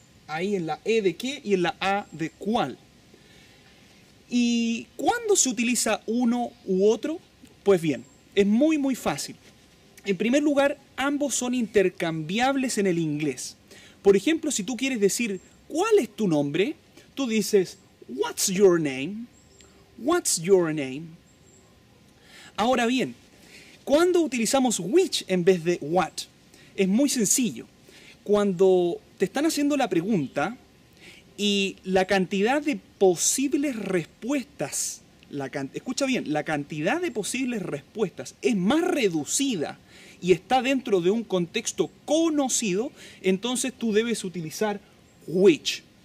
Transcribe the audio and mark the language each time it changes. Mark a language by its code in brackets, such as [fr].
[es] Ahí en la E de qué y en la A de cuál. ¿Y cuándo se utiliza uno u otro? Pues bien, es muy fácil. En primer lugar, ambos son intercambiables en el inglés. Por ejemplo, si tú quieres decir ¿cuál es tu nombre? Tú dices [en] What's your name? What's your name? [es] Ahora bien, ¿cuándo utilizamos which en vez de what? Es muy sencillo. Cuando te están haciendo la pregunta y la cantidad de posibles respuestas, escucha bien, la cantidad de posibles respuestas es más reducida y está dentro de un contexto conocido, entonces tú debes utilizar which.